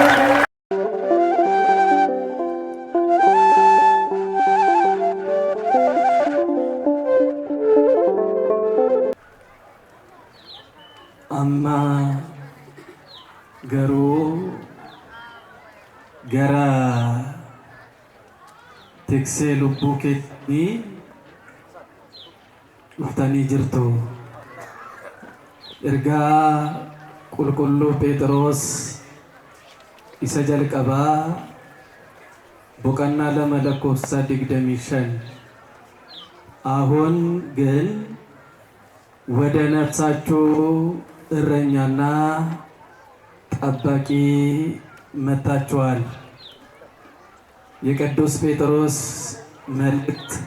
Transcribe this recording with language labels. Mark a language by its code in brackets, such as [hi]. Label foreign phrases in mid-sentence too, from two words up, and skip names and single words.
[om] amma garu gara tikse lubbu keetti dhuftanii jirtu. Ergaa qulqulluu Phexros isa jalqabaa boqonnaa 2:25 [am] አሁን ግን ወደ ነፍሳችሁ እረኛና ጠባቂ መጣችኋል። የቅዱስ ጴጥሮስ መልእክት